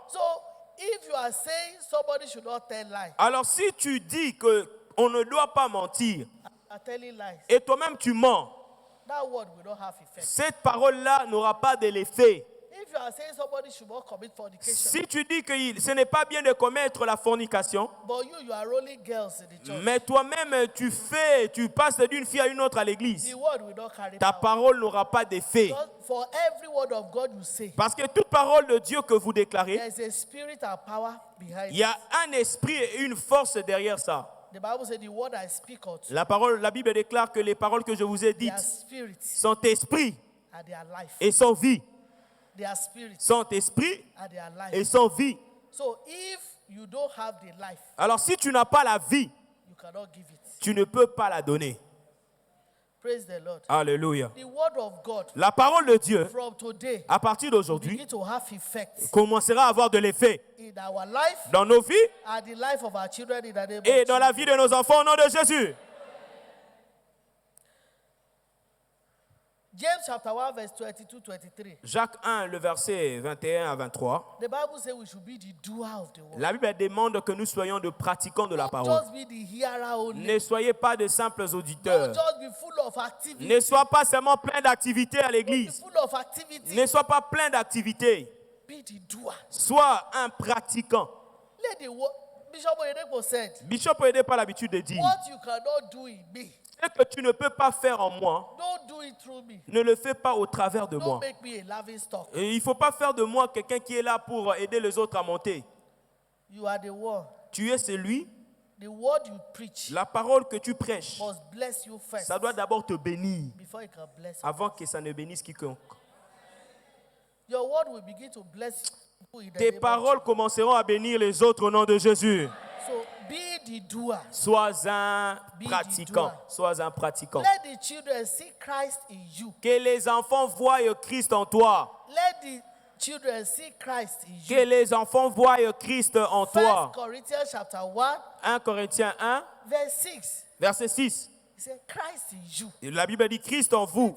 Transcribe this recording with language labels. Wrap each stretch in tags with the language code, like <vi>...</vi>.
<en>So if you are saying somebody should not tell lies,</en> <fr>Alors si tu dis qu'on ne doit pas mentir,</fr> <en>are telling lies,</en> <fr>et toi-même tu mens,</fr> <en>that word will not have effect.</en> <fr>cette parole-là n'aura pas de l'effet.</fr> <en>If you are saying somebody should not commit fornication,</en> <fr>Si tu dis que ce n'est pas bien de commettre la fornication,</fr> <en>but you are rolling girls in the church,</en> <fr>mais toi-même tu passes d'une fille à une autre à l'église,</fr> <en>the word will not carry</en> <fr>ta</fr> <en>power.</en> <fr>parole n'aura pas d'effet.</fr> <en>Because for every word of God you say,</en> <fr>Parce que toute parole de Dieu que vous déclarez,</fr> <en>there is a spirit and power behind</en> <fr>il y a</fr> <en>it.</en> <fr>un esprit et une force derrière ça.</fr> <en>The Bible says the word I speak unto,</en> <fr>La Bible déclare que les paroles que je vous ai</fr> <en>they are</en> <fr>dites</fr> <en>spirit</en> <fr>sont esprit</fr> <en>and they are life.</en> <fr>et sont vie.</fr> <en>They are spirit</en> <fr>Sont esprit</fr> <en>and they are</en> <fr>et</fr> <en>life.</en> <fr>sont vie.</fr> <en>So if you don't have the life,</en> <fr>Alors si tu n'as pas la vie,</fr> <en>you cannot give it.</en> <fr>tu ne peux pas la donner.</fr> <en>Praise the Lord.</en> <fr>Alléluia.</fr> <en>The word of God</en> <fr>La parole de Dieu,</fr> <en>from today</en> <fr>à partir d'aujourd'hui,</fr> <en>begin to have effect</en> <fr>commencera à avoir de l'effet</fr> <en>in our life</en> <fr>dans nos vies</fr> <en>and the life of our children in the name</en> <fr>et</fr> <en>of</en> <fr>dans la vie de nos enfants au nom de Jésus.</fr> <en>James chapter 1 verse 22-23.</en> <fr>Jacques 1, le verset 21 à 23.</fr> <en>The Bible says we should be the doer of the word.</en> <fr>La Bible demande que nous soyons de pratiquants de la</fr> <en>Don't</en> <fr>parole.</fr> <en>just be the hearer only.</en> <fr>Ne soyez pas de simples auditeurs.</fr> <en>Don't just be full of activity.</en> <fr>Ne sois pas seulement plein d'activités à</fr> <en>Be</en> <fr>l'église.</fr> <en>full of activity.</en> <fr>Ne sois pas plein d'activités.</fr> <en>Be the doer.</en> <fr>Sois un pratiquant.</fr> <en>Let the word. Bishop Oyedepo said,</en> <fr>Bishop Oyedepo pas l'habitude de dire,</fr> <en>what you cannot do in me,</en> <fr>ce que tu ne peux pas faire en moi,</fr> <en>don't do it through me.</en> <fr>ne le fais pas au travers de</fr> <en>Don't</en> <fr>moi.</fr> <en>make me a laughing stock.</en> <fr>Et il ne faut pas faire de moi quelqu'un qui est là pour aider les autres à monter.</fr> <en>You are the one.</en> <fr>Tu es celui,</fr> <en>The word you preach</en> <fr>la parole que tu prêches,</fr> <en>must bless you first</en> <fr>ça doit d'abord te bénir</fr> <en>before it can bless you.</en> <fr>avant que ça ne bénisse quiconque.</fr> <en>Your word will begin to bless you in the</en> <fr>Tes</fr> <en>name of</en> <fr>paroles commenceront à bénir les autres au nom de Jésus.</fr> <en>Jesus. So be the doer.</en> <fr>Sois un</fr> <en>Be the</en> <fr>pratiquant.</fr> <en>doer.</en> <fr>Sois un pratiquant.</fr> <en>Let the children see Christ in you.</en> <fr>Que les enfants voient Christ en toi.</fr> <en>Let the children see Christ in</en> <fr>Que</fr> <en>you.</en> <fr>les enfants voient Christ en</fr> <en>1</en> <fr>toi.</fr> <en>Corinthians chapter 1,</en> <fr>1 Corinthiens 1,</fr> <en>verse 6.</en> <fr>verset 6.</fr> <en>He said, Christ in you.</en> <fr>Et la Bible dit Christ en vous.</fr>